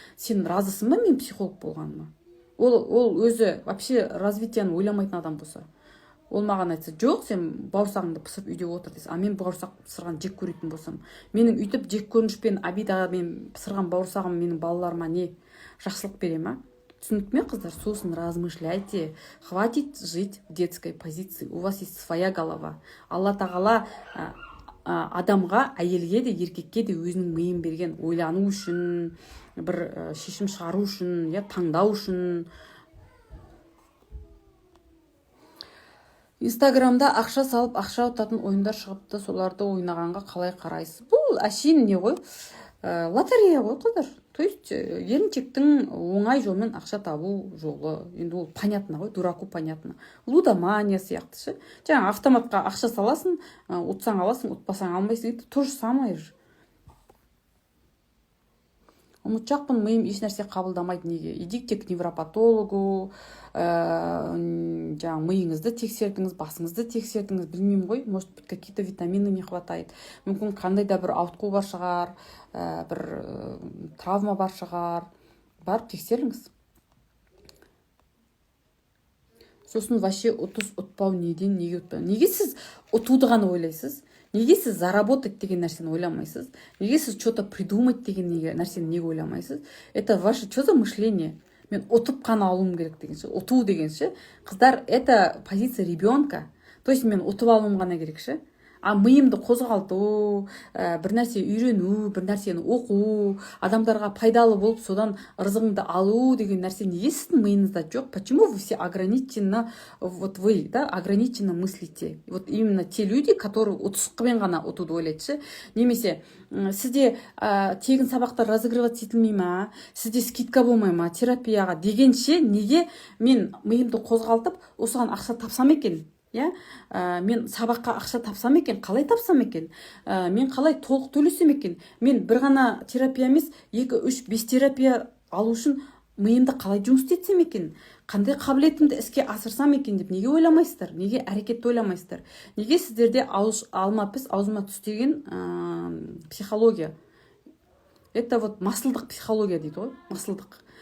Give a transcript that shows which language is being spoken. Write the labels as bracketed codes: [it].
[kk] Сен разысың ба мен психолог болғаныма? Ол өзі вообще развитияны ойламайтын адам болса. Ол маған айтса, жоқ, сен бауырсағыңды пысып үйде отыр десе, а мен бауырсақ пысырған жек көретін болсам, менің үйтіп жек көрінішпен обидамен пысырған бауырсағым менің балаларыма не жақсылық бере ма? Түсінікті ме, қыздар? Сосын [ru] размышляйте. Хватит жить в детской позиции. У вас есть своя голова. [kk] Алла тағала адамға, әйелге де, еркекке де өзінің миын берген. Ойлану үшін, бір шешім шығару үшін, таңдау үшін. Инстаграмда ақша салып, ақша ұтатын ойындар шығыпты, соларды ойнағанға қалай қарайсыз? Бұл әшейін не ғой? Лотерея ғой, қыздар. То есть еріншектің оңай жолмен ақша табу жолы. Енді ол понятно ғой, [ru] дураку понятно. [kk] Лудомания сияқты ше. Жаңа автоматқа ақша саласың, ұтсаң аласың, ұтпасаң алмайсың. [ru] Это то же самое [kk] же. Ұмытшақпын, миым еш нәрсе қабылдамайды. [ru] Неге? Идите к невропатологу, [kk] миыңызды тексердіңіз, басыңызды тексердіңіз, білмеймін ғой, [ru] может быть, какие-то витамины не хватает. [kk] Мүмкін қандай да бір ауытқу бар шығар, бір травма бар шығар. Барып тексеріңіз. Сосын вообще ұтпау неден, неге ұтпау? Неге сіз ұтуды ғана ойлайсыз? Неге сіз заработать деген нәрсені ойламайсыз? Неге сіз [ru] что-то придумать [kk] деген нәрсені неге ойламайсыз? [ru] Это ваше что за мышление? [kk] Мен ұтып қана алуым керек дегенше, ұту дегенше, қыздар, [ru] это позиция ребенка. [kk] То есть мен ұтып алуым ғана керек ше. А миымды қозғалту, бір нәрсе үйрену, бір нәрсені оқу, адамдарға пайдалы болып, содан ырзығыңды алу деген нәрсе неге сіздің миыңызда жоқ? [ru] Почему вы все ограниченно, вот вы, да, ограниченно мыслите? Вот именно те люди, которые [kk] ұтысқымен ғана ұтуды ойлайды. Немесе сізде тегін сабақтар разыгрываться етілмей ма, сізде скидка болмай ма терапияға дегенше, неге мен миымды қозғалтып, осыған ақша тапсам екен? иә. Мен сабаққа ақша тапсам екен, қалай тапсам екен, мен қалай толық төлесем екен, мен бір ғана терапия емес 2-3-5 терапия алу үшін миымды қалай жұмыс істетсем екен, қандай қабілетімді іске асырсам екен деп неге ойламайсыздар, неге әрекетті ойламайсыздар, неге сіздерде алма піс аузыма түс деген психология, это вот масылдық психология дейді ғой, масылдық.